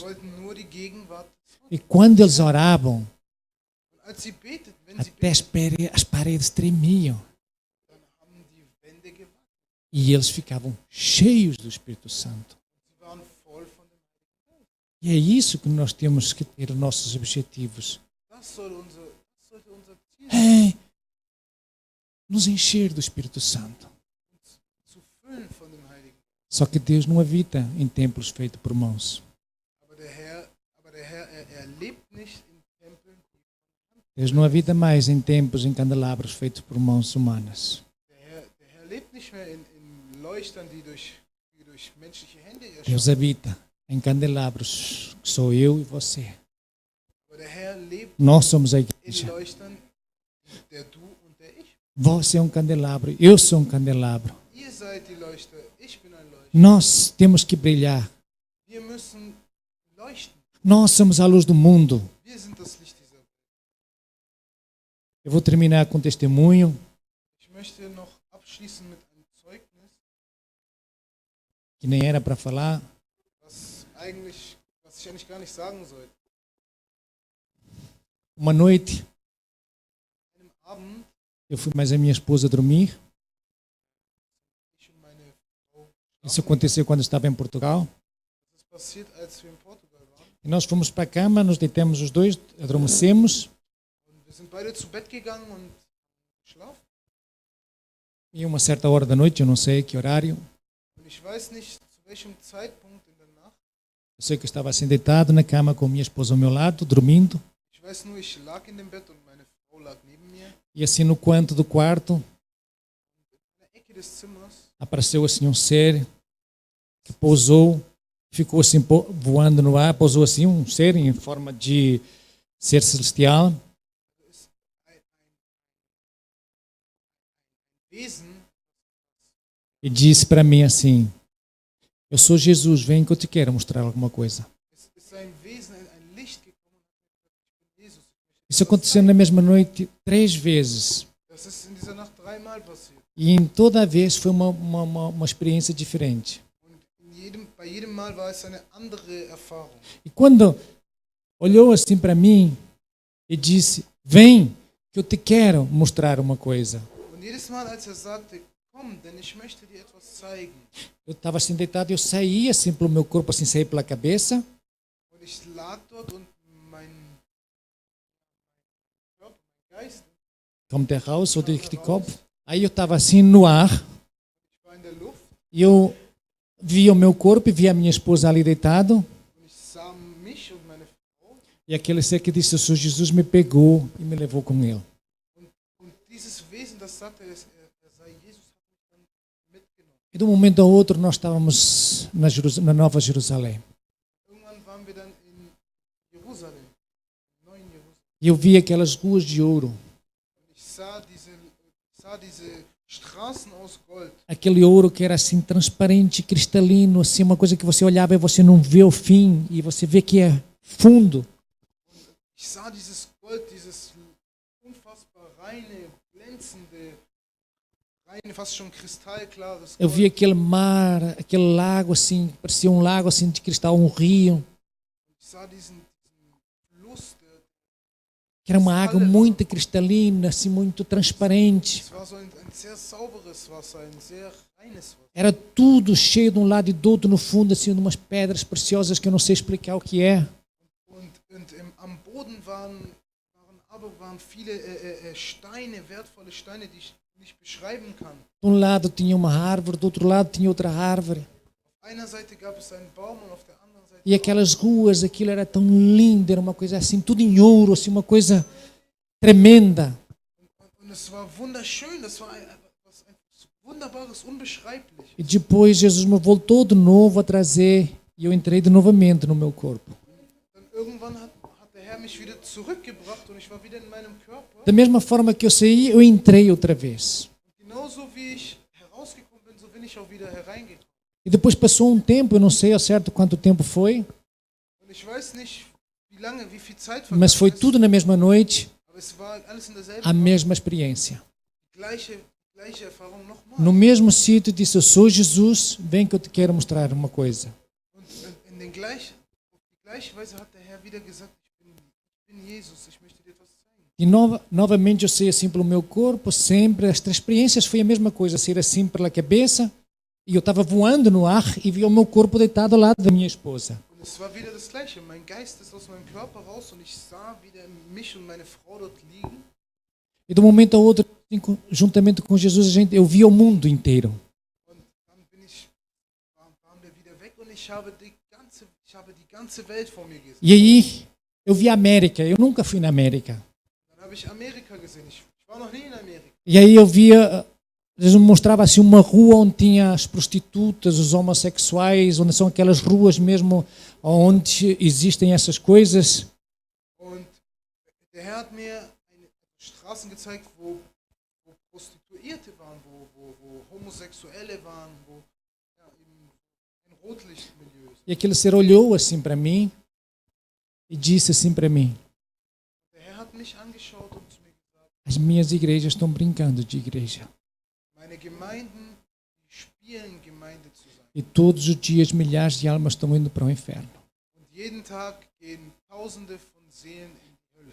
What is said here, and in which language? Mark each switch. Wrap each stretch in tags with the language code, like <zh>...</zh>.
<de>wollten nur die Gegenwart des Gottes.</de> <pt>E quando eles oravam,</pt> <de>Und als sie beteten, wenn sie</de> <pt>até</pt> <de>beteten,</de> <pt>as paredes tremiam.</pt> <de>dann haben die Wände gewackelt.</de> <pt>E eles ficavam cheios do Espírito Santo.</pt> <de>Sie waren voll von dem Heiligen Geist.</de> <pt>E é isso que nós temos que ter nossos objetivos.</pt> <de>Das sollte unser Ziel sein,</de> <pt>É nos encher do Espírito Santo.</pt> <de>uns zu füllen von dem Heiligen Geist.</de> <pt>Só que Deus não habita em templos feitos por mãos.</pt> <de>Aber der Herr, er lebt nicht in Tempeln.</de> <pt>Deus não habita mais em templos, em candelabros feitos por mãos humanas.</pt> <de>Der Herr lebt nicht mehr in Leuchtern, die durch menschliche Hände erschaffen.</de> <pt>Deus habita em candelabros, que sou eu e você.</pt> <de>Aber der Herr lebt</de> <pt>Nós somos a</pt> <de>in</de> <pt>igreja.</pt> <de>Leuchtern, der du und der ich.</de> <pt>Você é um candelabro, eu sou um candelabro.</pt> <de>Ihr seid die Leuchter, ich bin ein Leuchter.</de> <pt>Nós temos que brilhar.</pt> <de>Wir müssen leuchten.</de> <pt>Nós somos a luz do mundo.</pt> <de>Wir sind das Licht dieser Welt.</de> <pt>Eu vou terminar com um testemunho</pt> <de>Ich möchte noch abschließen mit einem Zeugnis,</de> <pt>que nem era para falar.</pt> <de>was ich eigentlich gar nicht sagen sollte.</de> <pt>Uma noite,</pt> <de>An einem Abend,</de> <pt>eu fui mais a minha esposa dormir.</pt> <de>ich und meine Frau,</de> <pt>Isso aconteceu quando eu estava em Portugal.</pt> <de>das ist passiert, als wir in Portugal waren.</de> <pt>E nós fomos para a cama, nos deitamos os dois, adormecemos.</pt> <de>Und wir sind beide zu Bett gegangen und geschlafen.</de> <pt>E uma certa hora da noite, eu não sei que horário,</pt> <de>Und ich weiß nicht, zu welchem Zeitpunkt in der Nacht.</de> <pt>eu sei que eu estava assim deitado na cama com minha esposa ao meu lado, dormindo.</pt> <de>Ich weiß nur, ich lag in dem Bett und meine Frau lag neben mir.</de> <pt>E assim no canto do quarto</pt> <de>In der Ecke des Zimmers</de> <pt>apareceu assim um ser que pousou, ficou assim voando no ar, pousou assim um ser em forma de ser celestial.</pt> <de>ist ein Wesen,</de> <pt>E disse para mim assim: eu sou Jesus, vem que eu te quero mostrar alguma coisa.</pt> <de>es ist ein Wesen, ein Licht gekommen und hat gesagt, ich bin Jesus.</de> <pt>Isso aconteceu na mesma noite 3 vezes.</pt> <de>Das ist in dieser Nacht 3-mal passiert.</de> <pt>E em toda vez foi uma experiência diferente.</pt> <de>Und bei jedem Mal war es eine andere Erfahrung.</de> <pt>E quando olhou assim para mim e disse: vem que eu te quero mostrar uma coisa.</pt> <de>Und jedes Mal, als sagte, komm, denn ich möchte dir etwas zeigen.</de> <pt>Eu estava assim deitado e eu saí assim pelo meu corpo, assim saí pela cabeça.</pt> <de>Und ich lag dort und mein Körper, mein Geist, Kommt er raus oder ich die Kopf?</de> <pt>Aí eu estava assim no ar</pt> <de>ich war in der Luft</de> <pt>e eu vi o meu corpo e vi a minha esposa ali deitado.</pt> <de>und ich sah mich und meine Frau.</de> <pt>E aquele ser que disse: eu sou Jesus, me pegou e me levou com ele.</pt> <de>Und dieses Wesen, das sagte, er sei Jesus, hat mich dann mitgenommen.</de> <pt>E de um momento ao outro nós estávamos na Nova Jerusalém.</pt> <de>Irgendwann waren wir dann in Jerusalem, im neuen Jerusalem.</de> <pt>E eu vi aquelas ruas de ouro,</pt> <de>Und ich sah diese Straßen aus Gold.</de> <pt>aquele ouro que era assim transparente, cristalino, assim uma coisa que você olhava e você não vê o fim e você vê que é fundo.</pt> <de>Ich sah dieses Gold, dieses unfassbar reine, glänzende, reine, fast schon kristallklares</de> <pt>Eu</pt> <de>Gold.</de> <pt>vi aquele mar, aquele lago assim, parecia um lago assim de cristal, um rio,</pt> <de>Ich sah diesen Fluss,</de> <pt>que era uma água muito cristalina, assim muito transparente.</pt> <de>es war so ein sehr sauberes Wasser, ein sehr reines Wasser.</de> <pt>Era tudo cheio de um lado e do outro no fundo, assim, de umas pedras preciosas que eu não sei explicar o que é.</pt> <de>Und am Boden waren viele Steine, wertvolle Steine, die ich nicht beschreiben kann.</de> <pt>De um lado tinha uma árvore, do outro lado tinha outra árvore.</pt> <de>Auf einer Seite gab es einen Baum und auf der anderen Seite</de> <pt>E aquelas ruas, aquilo era tão lindo, era uma coisa assim, tudo em ouro, assim, uma coisa tremenda.</pt> <de>und es war wunderschön, das war etwas Wunderbares, unbeschreiblich.</de> <pt>E depois Jesus me voltou de novo a trazer e eu entrei de novamente no meu corpo.</pt> <de>Dann irgendwann hat der Herr mich wieder zurückgebracht und ich war wieder in meinem Körper.</de> <pt>Da mesma forma que eu saí, eu entrei outra vez.</pt> <de>Genauso wie ich bin ich auch wieder hereingekommen.</de> <pt>E depois passou um tempo, eu não sei ao certo quanto tempo foi,</pt> <de>Und ich weiß nicht, wie viel Zeit</de> <pt>mas foi</pt> <de>vergangen ist,</de> <pt>tudo na mesma noite,</pt> <de>aber es war alles in derselben</de> <pt>a mesma experiência.</pt> <de>gleiche Erfahrung nochmal.</de> <pt>No mesmo sítio, disse: eu sou Jesus, vem que eu te quero mostrar uma coisa.</pt> <de>Und auf die gleiche Weise hat der Herr wieder gesagt, ich bin Jesus, ich möchte dir etwas zeigen.</de> <pt>E novamente eu sei assim pelo meu corpo, sempre, as três experiências foi a mesma coisa, ser assim pela cabeça, e eu estava voando no ar e vi o meu corpo deitado ao lado da minha esposa.</pt> <de>Und es war wieder das Gleiche. Mein Geist ist aus meinem Körper raus und ich sah wieder mich und meine Frau dort liegen.</de> <pt>E de um momento ao outro, juntamente com Jesus, eu via o mundo inteiro.</pt> <de>Und dann waren wir wieder weg und ich habe die ganze Welt vor mir gesehen.</de> <pt>E aí eu vi a América, eu nunca fui na América.</pt> <de>Dann habe ich Amerika gesehen. Ich war noch nie in Amerika.</de> <pt>E aí eu via, Jesus me mostrava assim uma rua onde tinha as prostitutas, os homossexuais, onde são aquelas ruas mesmo onde existem essas coisas.</pt> <de>Und der Herr hat mir Straßen gezeigt, wo Prostituierte waren, wo Homosexuelle waren, in Rotlichtmilieus.</de> <pt>E aquele ser olhou assim para mim e disse assim para mim:</pt> <de>Der Herr hat mich angeschaut und zu mir gesagt,</de> <pt>as minhas igrejas estão brincando de igreja.</pt> <de>meine Gemeinden, die spielen Gemeinde zu sein.</de> <pt>E todos os dias milhares de almas estão indo para o inferno.</pt> <de>Und jeden Tag gehen Tausende von Seelen in die Hölle.</de>